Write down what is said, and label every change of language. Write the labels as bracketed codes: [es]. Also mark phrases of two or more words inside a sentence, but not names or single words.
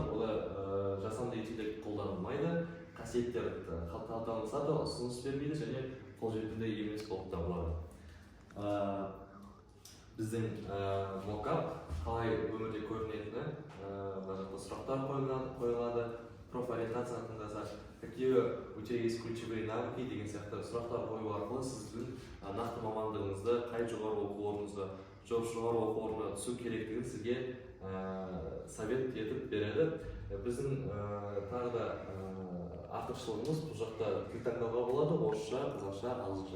[kk] Ол жасанды интеллект қолданылмайды, қасиеттер талданылса да ұсыныс бермейді және қолжетімді емес болып табылады. Біздің мокап қалай өмірде көрінетіні, сұрақтар қойылады, профориентацияны тыңдаса, [ru] какие у тебя есть ключевые навыки [kk] деген сияқты сұрақтар қою арқылы сіздің нақты мамандығыңызды, қай жоғары оқу орныңызға, жоғары оқу орнына түсу керектігін сізге совет етіп береді. Біздің тағы да артықшылығымыз бұл жақта тіл таңдауға болады, орысша, қазақша, ағылшынша.